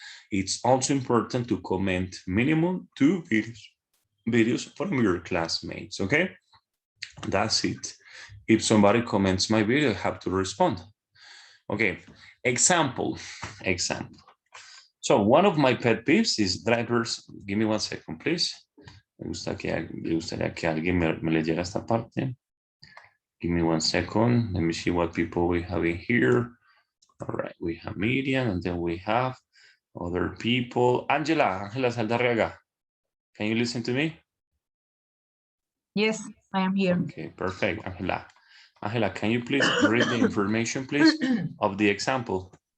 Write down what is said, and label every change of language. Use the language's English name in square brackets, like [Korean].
[English] It's also important to comment minimum 2 videos from your classmates, okay? That's it. If somebody comments my video, I have to respond. Okay, example. So one of my pet peeves is drivers. Give me 1 second, please. [Spanish] Me gustaría que alguien me leyera esta parte. [English] Give me 1 second. Let me see what people we have in here. All right, we have Miriam, and then we have other people. Angela Saldarriaga, can you listen to me? Yes, I am here. Okay, perfect, Angela. Angela, can you please read the information, please, of the example?